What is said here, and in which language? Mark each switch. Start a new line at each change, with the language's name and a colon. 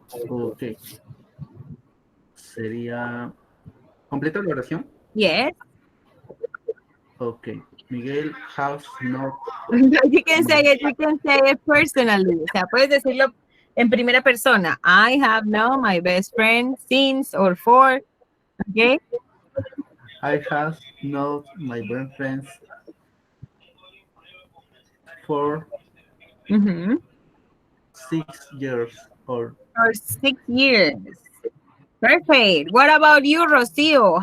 Spanish: Ok. Sería... ¿Completo la oración?
English: Yes. Ok. Miguel has not... You can say it personally.
Spanish: O sea, puedes decirlo en primera persona.
English: I have known my best friend since or for. Okay. I have known my best friends for Mm-hmm. 6 years old. For 6 years. Perfect. What about you, Rocio?